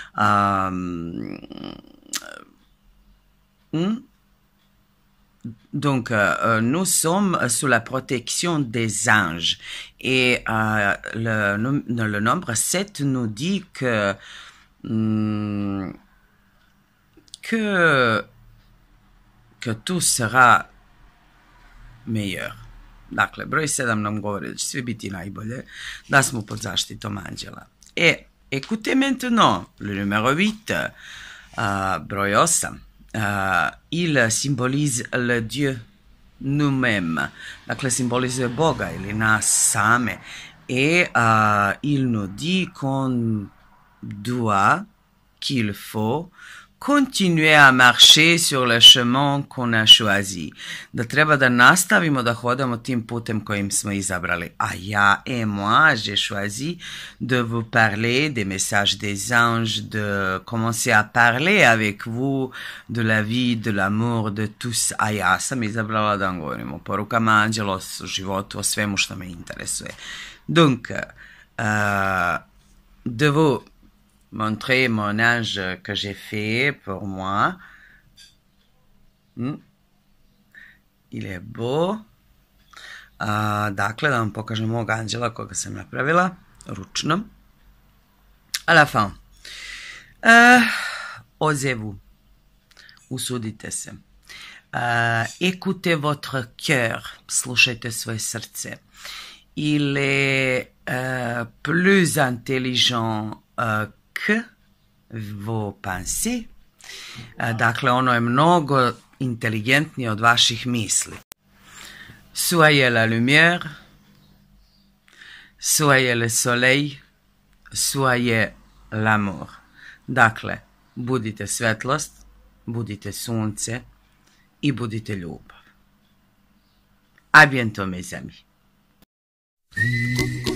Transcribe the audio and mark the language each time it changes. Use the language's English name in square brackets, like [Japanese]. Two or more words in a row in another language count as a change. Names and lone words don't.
[French] Donc, nous sommes sous la protection des anges. Et le nombre 7 nous dit que tout sera meilleur. [Serbian] Dakle, broj 7 nam govori da će sve biti najbolje, da smo pod zaštitom anđela. [French] Et écoutez maintenant le numéro 8, broj 8. Il symbolise le Dieu nous-mêmes. [Serbian] Dakle, simbolizuje Boga ili nas same. [French] Et il nous dit qu'il faut continuer à marcher sur le chemin qu'on a choisi. [Serbian] Da treba da nastavimo da hodamo tim putem kojim smo izabrali. [French] Moi, j'ai choisi de vous parler des messages des anges, de commencer à parler avec vous de la vie, de l'amour, de tous. [Serbian] Ja sam izabrala da vam govorim o porukama anđela, o životu, o svemu što me interesuje. [French] Donc, de vous montrer mon ange que j'ai fait pour moi. Il est beau. [Serbian] Dakle, da vam pokažem mog anđela koga sam napravila ručno. [French] À la fin. Osez-vous. [Serbian] Usudite se. [French] Écoutez votre cœur. [Serbian] Slušajte svoje srce. [French] Il est plus intelligent que vos pensées. [Serbian] Dakle, ono je mnogo inteligentnije od vaših misli. [French] Soyez la lumière, soyez le soleil, soyez l'amour. [Serbian] Dakle, budite svetlost, budite sunce i budite ljubav. [French] À bientôt, mes amis.